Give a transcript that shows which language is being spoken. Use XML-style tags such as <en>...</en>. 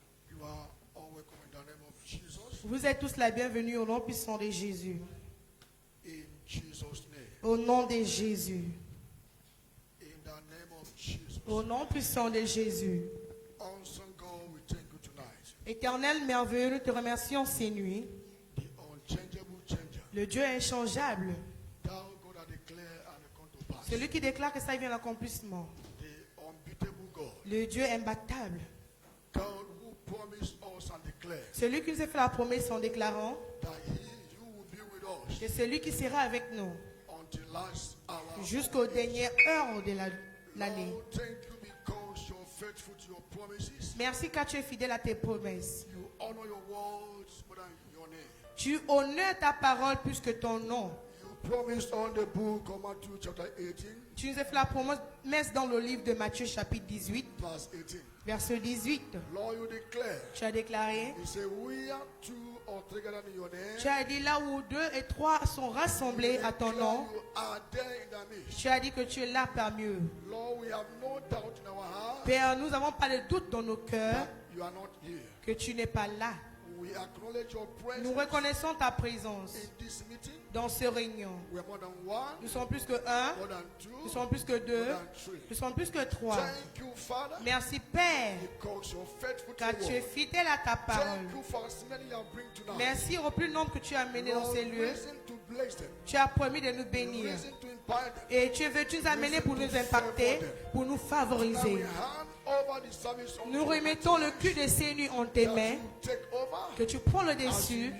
<en>You are all welcome in the name of Jesus.</en> <fr>Vous êtes tous la bienvenue au nom puissant de Jésus.</fr> <en>In Jesus' name.</en> <fr>Au nom de Jésus.</fr> <en>In the name of Jesus.</en> <fr>Au nom puissant de Jésus.</fr> <en>Awesome God, we thank you tonight.</en> <fr>Éternel merveilleux, nous te remercions ces nuits.</fr> <en>The unchangeable changer.</en> <fr>Le Dieu inchangeable.</fr> <en>Thou God that declare and come to pass.</en> <fr>Celui qui déclare que ça vient à l'accomplissement.</fr> <en>The unbeatable God.</en> <fr>Le Dieu imbattable.</fr> <en>God who promised us and declared</en> <fr>Celui qui nous a fait la promesse en déclarant</fr> <en>that you will be with us</en> <fr>que celui qui sera avec nous</fr> <en>until last hour.</en> <fr>jusqu'aux dernières heures de l'année.</fr> <en>Lord, thank you because you're faithful to your promises.</en> <fr>Merci car tu es fidèle à tes promesses.</fr> <en>You honor your words more than your name.</en> <fr>Tu honores ta parole plus que ton nom.</fr> <en>You promised on the book of Matthew chapter 18,</en> <fr>Tu nous as fait la promesse dans le livre de Matthieu chapitre 18,</fr> <en>verse 18.</en> <fr>verset 18.</fr> <en>Lord, you declare,</en> <fr>Tu as déclaré,</fr> <en>you say, we are two or three gathered in your name.</en> <fr>tu as dit là où 2 et 3 sont rassemblés à ton nom,</fr> <en>You are there in the midst.</en> <fr>tu as dit que tu es là parmi eux.</fr> <en>Lord, we have no doubt in our heart</en> <fr>Père, nous n'avons pas de doute dans nos cœurs</fr> <en>that you are not here.</en> <fr>que tu n'es pas là.</fr> <en>We acknowledge your presence</en> <fr>Nous reconnaissons ta présence</fr> <en>in this meeting.</en> <fr>dans ce réunion.</fr> <en>We are more than one,</en> <fr>Nous sommes plus que 1,</fr> <en>more than two,</en> <fr>nous sommes plus que 2,</fr> <en>more than three.</en> <fr>nous sommes plus que 3.</fr> <en>Thank you, Father,</en> <fr>Merci Père,</fr> <en>because you're faithful to</en> <fr>car</fr> <en>your</en> <fr>tu es</fr> <en>word.</en> <fr>fidèle à ta parole.</fr> <en>Thank you for as many you have bring tonight.</en> <fr>Merci au plus nombre que tu as amené dans</fr> <en>Lord,</en> <fr>ces lieux.</fr> <en>reason to bless them.</en> <fr>Tu as promis de nous bénir.</fr> <en>Reason to impact them.</en> <fr>Et tu veux nous amener pour nous impacter, pour nous</fr> <en>Now we</en> <fr>favoriser.</fr> <en>hand over the service unto</en> <fr>Nous</fr> <en>you.</en> <fr>remettons le cul de ces nuits en tes</fr> <en>That</en> <fr>mains,</fr> <en>you take over</en> <fr>que tu prends le</fr> <en>as you</en> <fr>dessus</fr>